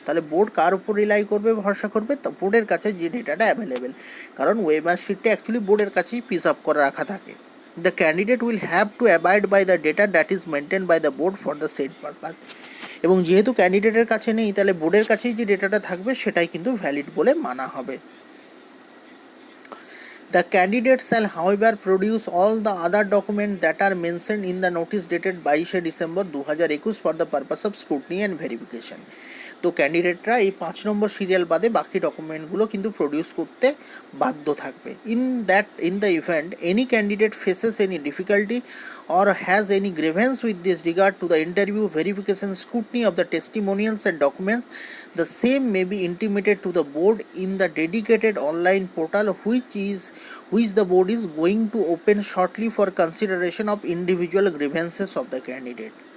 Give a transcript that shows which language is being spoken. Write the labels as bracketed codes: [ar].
[bn] তাহলে বোর্ড কার উপর রিলাই করবে, ভরসা করবে? বোর্ডের কাছে যে ডেটাটা অ্যাভেলেবেল, কারণ OMR শিটটা অ্যাকচুয়ালি বোর্ডের কাছেই পিস আপ করে রাখা থাকে। [en] the candidate will have to abide by the data that is maintained by the board for the said purpose. [bn] এবং যেহেতু ক্যান্ডিডেটের কাছে নেই, তাহলে বোর্ডের কাছেই যে ডেটাটা থাকবে সেটাই কিন্তু ভ্যালিড বলে মানা হবে। [en] The candidate shall however produce all the other documents that are mentioned in the notice dated 22 December 2021 for the purpose of scrutiny and verification. [bn] তো ক্যান্ডিডেটরা এই 5 নম্বর সিরিয়াল বাদে বাকি ডকুমেন্টগুলো কিন্তু প্রডিউস করতে বাধ্য থাকবে। [en] In the event any candidate faces any difficulty or has any grievance with this regard to the interview, verification, scrutiny of the testimonials and documents, the same may be intimated to the board in the dedicated online portal which the board is going to open shortly for consideration of individual grievances of the candidate.